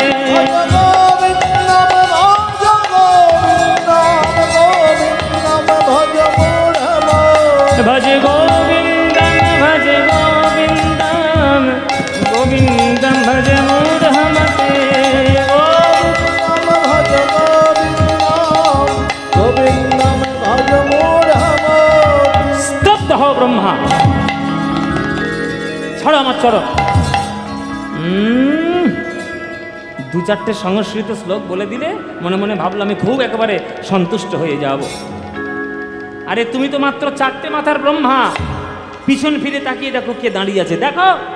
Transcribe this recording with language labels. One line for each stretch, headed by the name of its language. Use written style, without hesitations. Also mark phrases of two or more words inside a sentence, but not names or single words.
Sanskrit: ভজ গোবিন্দম ভজ গোবিন্দম, গোবিন্দম ভজ মূঢ়মতি, ভজ গোবিন্দম ভজ গোবিন্দম, গোবিন্দম ভজ মূঢ়মতে। ভজ গোবিন্দম, গোবিন্দম ভজ মূঢ়মতি।
Bangla: স্তব্ধ হও ব্রহ্মা, ছাড়ো আমার চরণ। দু চারটে সংস্কৃত শ্লোক বলে দিলে মনে মনে ভাবলাম আমি খুব একেবারে সন্তুষ্ট হয়ে যাব। আরে তুমি তো মাত্র চারটে মাথার ব্রহ্মা, পিছন ফিরে তাকিয়ে দেখো কে দাঁড়িয়ে আছে, দেখো।